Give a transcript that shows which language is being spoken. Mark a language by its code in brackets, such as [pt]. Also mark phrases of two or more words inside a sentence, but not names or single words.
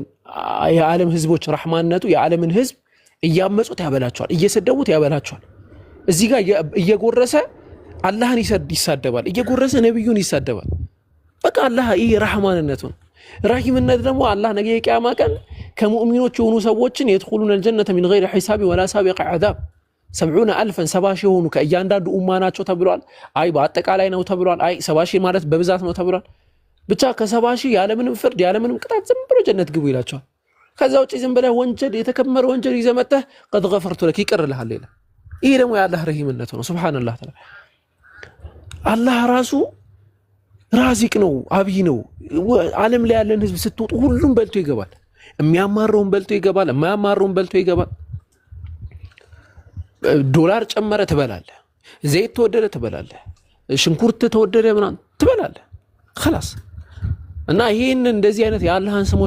[am] የዓለም ህዝቦች ረህማንነቱ የዓለምን ህዝብ እያመጹት ያበላቸዋል፣ እየሰደቡት ያበላቸዋል። እዚህ ጋር እየጎረሰ አላህን ይሳደባል፣ እየጎረሰ ነብዩን ይሳደባል። በቃ አላህ ይሄ ረህማንነቱ ነው። ረሂምነት ደግሞ አላህ ነገ የቂያማ ቀን ከሙእሚኖች የሆኑ ሰዎችን [ar] يدخلون الجنة من غير حساب ولا سابق عذاب [am] 70,000 70,000 የሆኑ ከእያንዳንዱ ኡማ ናቸው ተብሏል። አይ በአጠቃላይ ነው ተብሏል። አይ 70,000 ማለት በብዛት ነው ተብሏል። ብቻ ከ70,000 ያለምንም ፍርድ ያለምንም ቅጣት ዝም ብሎ ጀነት ግቡ ይላቸዋል። ከዛ ውጪ ዝም ብለህ ወንጀል የተከመረ ወንጀል ይዘህ መጥተህ [ar] قد غفرت لك [am] ይቀርልሃል ይላል። ይሄ ደግሞ የአላህ ረሂምነት ነው። [ar] سبحان الله تعالى [am] አላህ ራሱ ራዚቅ ነው፣ አብይ ነው። ዓለም ላይ ያለን ህዝብ ስትወጡ ሁሉም በልቶ ይገባል። የሚያማረውን በልቶ ይገባል፣ የማያማረውን በልቶ ይገባል። ዶላር ጨመረ ትበላለህ፣ ዘይት ተወደደ ትበላለህ፣ ሽንኩርት ተወደደ ምናምን ትበላለህ። خلاص እና ይሄን እንደዚህ አይነት የአላህን ስሞች